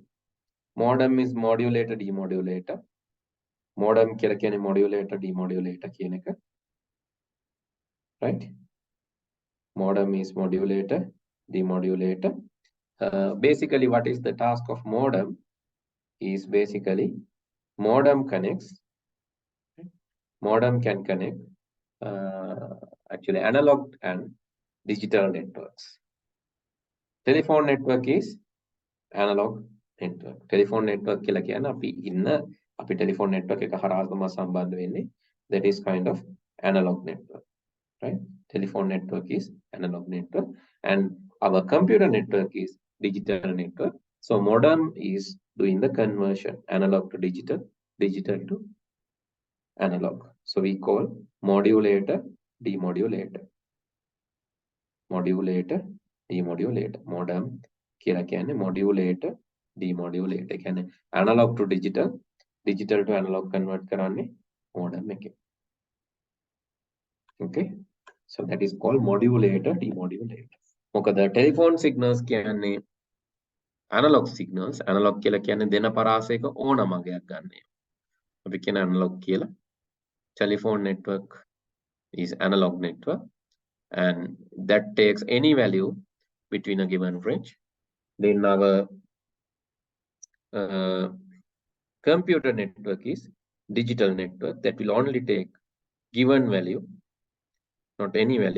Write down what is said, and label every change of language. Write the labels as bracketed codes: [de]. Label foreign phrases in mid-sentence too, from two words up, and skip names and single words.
[en] Modem is modulator, demodulator. [si] Modem කියලා කියන්නේ [en] modulator, demodulator [si] කියන එක. [en] Right? Modem is modulator, demodulator. Basically, what is the task of modem? Is basically modem connects. Modem can connect actually analog and digital networks. Telephone network is analog network. Telephone network [si] කියලා කියන්නේ අපි [en] telephone network [si] එක හරහා තමයි සම්බන්ධ වෙන්නේ. [en] That is kind of analog network, right? Telephone network is analog network and our computer network is digital network. So modem is doing the conversion analog to digital, digital to analog. So we call modulator, demodulator. Modulator, demodulator. [si] Modem කියලා කියන්නේ [en] modulator, demodulator. [si] කියන්නේ [en] analog to digital, digital to analog [si] convert කරන්නේ modem එකේ. [en] Okay, so that is called modulator, demodulator. [si] මොකද [en] telephone signals [si] කියන්නේ [en] analog signals. [si] Analog කියලා කියන්නේ දෙන පරාසයක ඕන මගයක් ගන්න. අපි කියන analog කියලා. [en] Telephone network is analog network and that takes any value between a given range. Then our computer network is digital network that will only take given value, not any value.